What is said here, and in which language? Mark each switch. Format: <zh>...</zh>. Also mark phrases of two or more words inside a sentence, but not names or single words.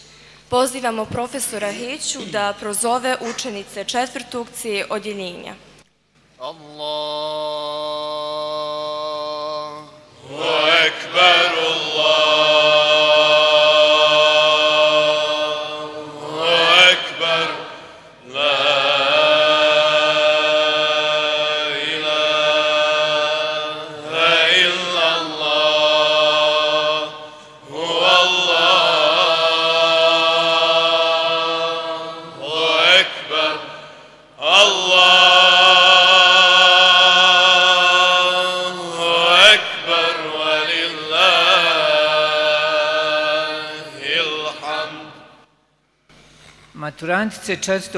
<bs>Pozivamo profesora Heću da prozove učenice 4. C odjeljenja.</bs> <ar>الله أكبر، الله أكبر, لا إله إلا الله، الله أكبر، الله.</ar> <bs>Maturantice 4.</bs>